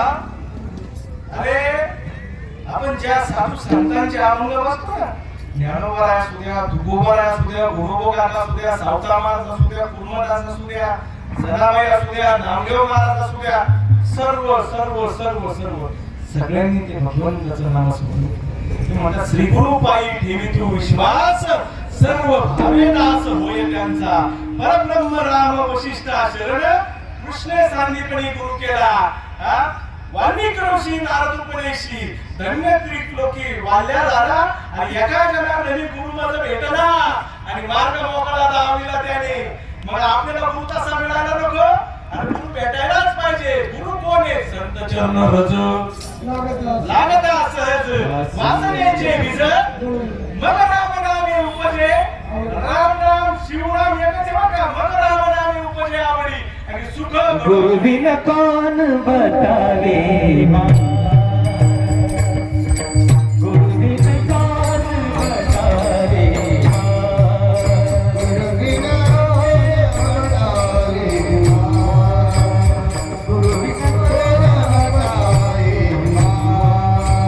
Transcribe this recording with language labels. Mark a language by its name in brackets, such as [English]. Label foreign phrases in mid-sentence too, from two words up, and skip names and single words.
[Marathi] अरे आपण ज्या साधू संतांचे अभंग वाचतो ना, ज्ञानोबा असू द्या, तुकोबा असू द्या, गुरुबोगात असू द्या, सावता महाराज असू द्या, कुर्मदास असू द्या, सदाबाई असू द्या, नामदेव महाराज असू द्या, सर्व सर्व सर्व सर्व सगळ्यांनी ते भगवंताचं नाम स्मरण ते म्हणतात श्री गुरु पायी ठेवी तू विश्वास सर्व भावे दास होय त्यांचा परब्रह्म राम वशिष्ठा शरण कृष्ण सांदीपणी गुरु केला. वाल्मिक ऋषी नारद उपदेशी धन्य त्रिलोकी वाल्या झाला आणि एका जनार्दनी गुरु माझं भेटला आणि मार्ग मोकळा दावला त्याने. मग आपल्याला गुरु तसा मिळाला नको आणि गुरु भेटायलाच पाहिजे. गुरु कोण आहे? संत चरण रज लागता सहज वासनेचे बीज मग राम नामे उपजे राम नाम शिवनाम एकच बघा. मग राम नामे उपजे आवडी आणि सुख [Hindi] गुरु बिन कौन बतावे माँ, गुरु बिन कौन बतावे माँ, गुरु बिन कौन बतावे माँ, गुरु बिन कौन बतावे माँ।